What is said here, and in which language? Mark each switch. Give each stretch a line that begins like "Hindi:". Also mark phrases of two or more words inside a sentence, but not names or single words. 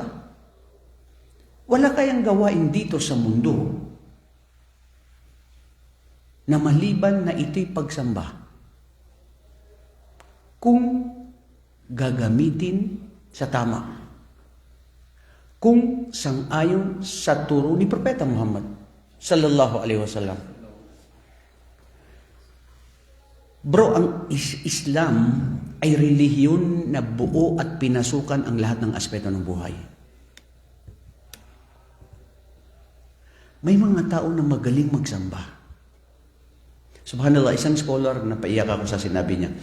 Filipino: Wala kayang gawain dito sa mundo na maliban na ito'y pagsamba kung gagamitin sa tama. Kung sang-ayon sa turo ni Propeta Muhammad
Arabic: صلى الله عليه وسلم.
Filipino: Bro, ang Islam ay relihiyon na buo at pinasukan ang lahat ng aspeto ng buhay. May mga tao na magaling magsamba. Subhanallah, isang scholar, napaiyak ako sa sinabi niya.